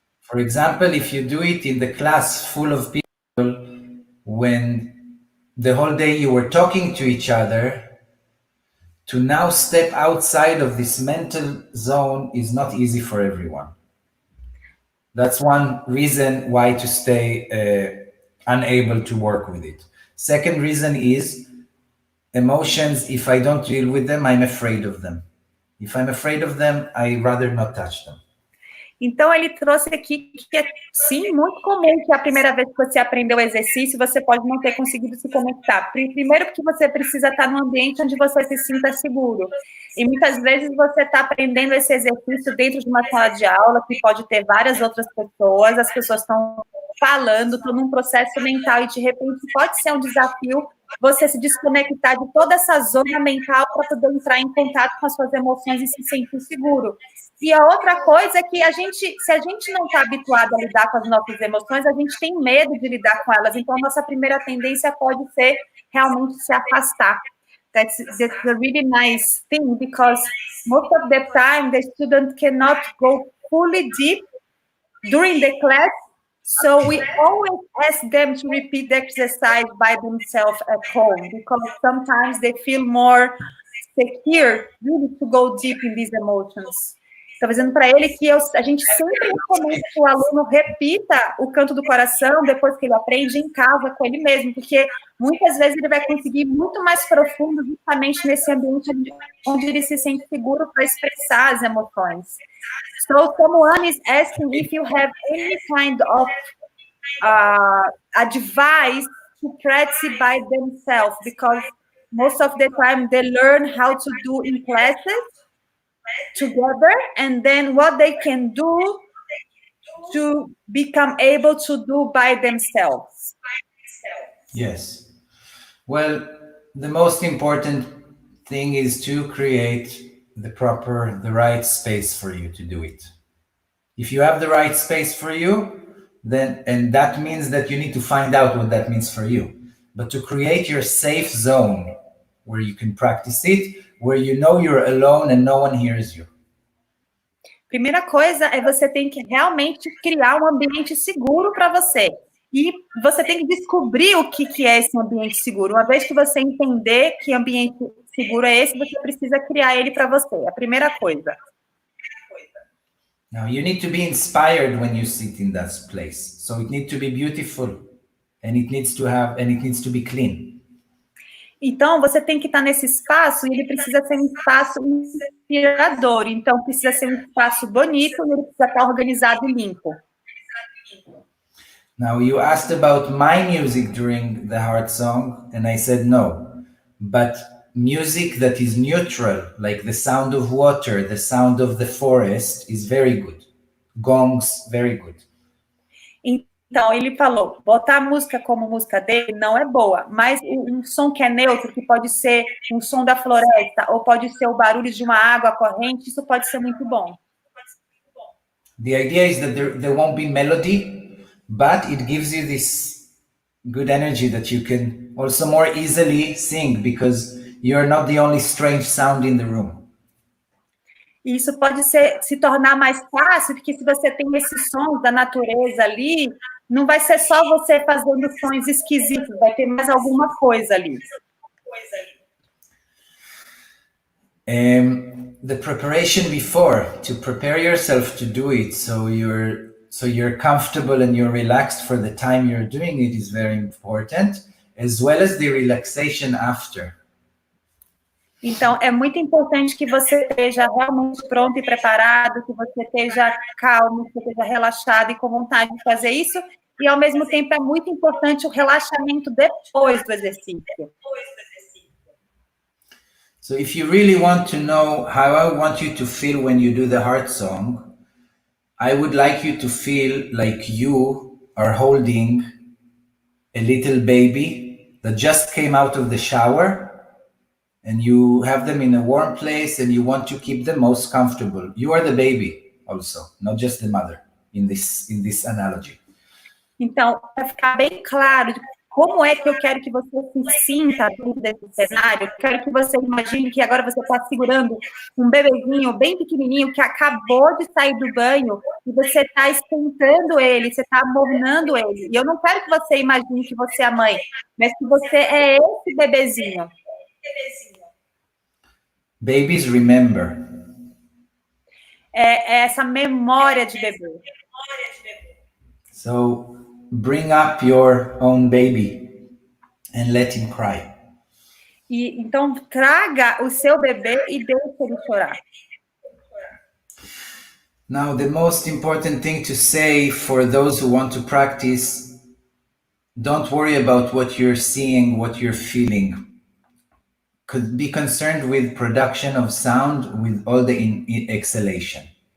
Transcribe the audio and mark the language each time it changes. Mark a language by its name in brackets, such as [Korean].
[English] For example, if you do it in the class full of people, when the whole day you were talking to each other, to now step outside of this mental zone is not easy for everyone. That's one reason why to stay unable to work with it. Second reason is emotions. If I don't deal with them, I'm afraid of them. If I'm afraid of them, I rather not touch them. [Portuguese] Então, ele trouxe aqui que é, sim, muito comum que a primeira vez que você aprendeu o exercício, você pode não ter conseguido se conectar. Primeiro porque você precisa estar num ambiente onde você se sinta seguro. E muitas vezes você está aprendendo esse exercício dentro de uma sala de aula, que pode ter várias outras pessoas, as pessoas estão falando, estão num processo mental, e de repente pode ser um desafio você se desconectar de toda essa zona mental para poder entrar em contato com as suas emoções e se sentir seguro. E a outra coisa é que se a gente não está habituado a lidar com as nossas emoções, a gente tem medo de lidar com elas. Então, a nossa primeira tendência pode ser realmente se afastar. [English] That's a really nice thing, because most of the time the student cannot go fully deep during the class, so we always ask them to repeat the exercise by themselves at home, because sometimes they feel more secure really to go deep in these emotions. [Portuguese] Estou dizendo para ele que a gente sempre recomenda que o aluno repita o canto do coração depois que ele aprende em casa com ele mesmo, porque muitas vezes ele vai conseguir muito mais profundo justamente nesse ambiente onde ele se sente seguro para expressar as emoções. [English] So someone is asking if you have any kind of advice to practice by themselves, because most of the time they learn how to do in classes together, and then what they can do to become able to do by themselves. Yes. Well, the most important thing is to create the right space for you to do it. If you have the right space for you, then, and that means that you need to find out what that means for you. But to create your safe zone where you can practice it, where you know you're alone and no one hears you. [Portuguese] Primeira coisa é você tem que realmente criar um ambiente seguro para você. E você tem que descobrir o que é esse ambiente seguro. Uma vez que você entender que ambiente seguro é esse, você precisa criar ele para você. A primeira coisa. [English] Now you need to be inspired when you sit in that place. So it needs to be beautiful, and it needs to be clean. [Portuguese] Então, você tem que estar nesse espaço e ele precisa ser um espaço inspirador. Então, precisa ser um espaço bonito e ele precisa estar organizado e limpo. [English] Now, you asked about my music during the heart song, and I said no. But music that is neutral, like the sound of water, the sound of the forest, is very good. Gongs, very good. [Portuguese] Então, ele falou, botar a música como música dele não é boa, mas um som que é neutro, que pode ser um som da floresta, ou pode ser o barulho de uma água corrente, isso pode ser muito bom. [English] The idea is that there won't be melody, but it gives you this good energy that you can also more easily sing, because you're not the only strange sound in the room. [Portuguese] E isso pode se tornar mais fácil, porque se você tem esses sons da natureza ali, não vai ser só você fazendo sons esquisitos, vai ter mais alguma coisa ali. [English] The preparation before, to prepare yourself to do it, so you're comfortable and you're relaxed for the time you're doing it, is very important, as well as the relaxation after. [Portuguese] Então, é muito importante que você esteja realmente pronto e preparado, que você esteja calmo, que você esteja relaxado e com vontade de fazer isso. E, ao mesmo tempo, é muito importante o relaxamento depois do exercício. [English] So if you really want to know how I want you to feel when you do the heart song, I would like you to feel like you are holding a little baby that just came out of the shower, and you have them in a warm place and you want to keep them most comfortable. You are the baby also, not just the mother in this analogy. [Portuguese] Então, para ficar bem claro de como é que eu quero que você se sinta dentro desse cenário, eu quero que você imagine que agora você está segurando um bebezinho bem pequenininho que acabou de sair do banho e você está esquentando ele, você está amornando ele. E eu não quero que você imagine que você é a mãe, mas que você é esse bebezinho. [English] Babies remember. [Portuguese] É essa memória de bebê. [English] So bring up your own baby and let him cry. [Portuguese] E então traga o seu bebê e deixe ele chorar. [English] Now, the most important thing to say for those who want to practice, don't worry about what you're seeing, what you're feeling. Could be concerned with production of sound with all the exhalation.